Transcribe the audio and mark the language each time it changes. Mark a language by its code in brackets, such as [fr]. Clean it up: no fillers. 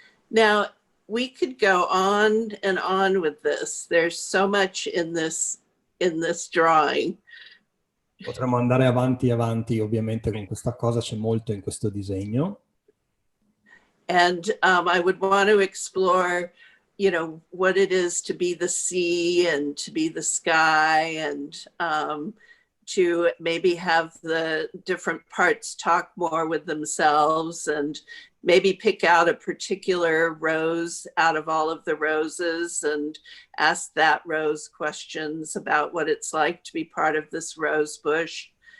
[en] Now, we could go on and on with this. There's so much in this drawing. [it] Potremmo andare avanti, ovviamente con questa cosa, c'è molto in questo disegno. [en] And I would want to explore, you know, what it is to be the sea and to be the sky, and to maybe have the different parts talk more with themselves, and maybe pick out a particular rose out of all of the roses and ask that rose questions about what it's like to be part of this rose bush.